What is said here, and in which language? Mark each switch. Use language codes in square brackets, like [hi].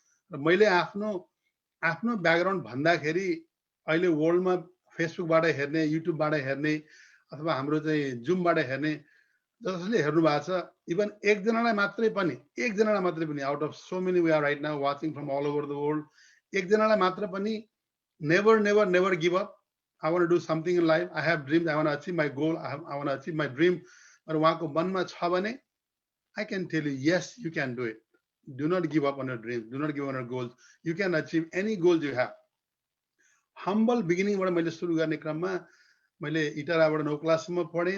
[ne] र मैले आफ्नो ब्याकग्राउन्ड भन्दाखेरि अहिले वर्ल्डमा फेसबुकबाट हेर्ने, युट्युबबाट हेर्ने अथवा हाम्रो चाहिँ जुमबाट हेर्ने जसले हेर्नु भएको छ, इभन एकजनालाई मात्रै पनि [en] out of so many we are right now watching from all over the world, [ne] एकजनालाई मात्र पनि [en] never give up, I want to do something in life, I have dreams, I want to achieve my goal, I want to achieve my dream, [ne] और उहाँको मनमा छ भने [en] I can tell you, yes, you can do it. Do not give up on your dreams, do not give up on your goals. You can achieve any goals you have. Humble beginning [ne] बाट मैले सुरु गर्ने क्रममा मैले इटाराबाट 9 क्लाससम्म पढेँ।